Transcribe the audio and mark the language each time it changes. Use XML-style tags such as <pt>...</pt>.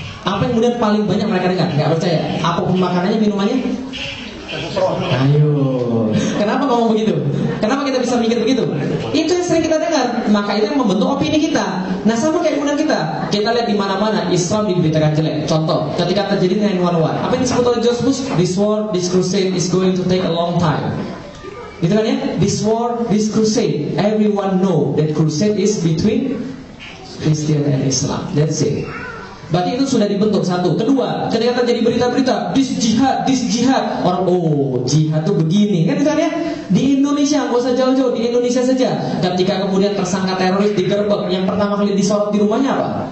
<id>Apa yang kemudian paling banyak mereka dengar? Nggak percaya. Apapun makanannya, minumannya. Ayo. Kenapa ngomong begitu? Kenapa kita bisa mikir begitu? Itu yang sering kita dengar. Maka itu yang membentuk opini kita. Nah sama kayak kemudian kita lihat di mana-mana Islam diberitakan jelek. Contoh, ketika terjadi 9/11, apa yang disebut oleh George Bush?</id> <en>This war, this crusade is going to take a long time.</en> <id>Gitu kan ya?</id> <en>This war, this crusade. Everyone know that crusade is between Christian and Islam. That's it.</en> <id>Berarti itu sudah dibentuk satu. Kedua, ketika terjadi berita-berita this jihad, orang jihad tuh begini, kan itu kan ya? Di Indonesia, nggak usah jauh-jauh, di Indonesia saja. Ketika kemudian tersangka teroris digerebek, yang pertama kali disorot di rumahnya apa?</id>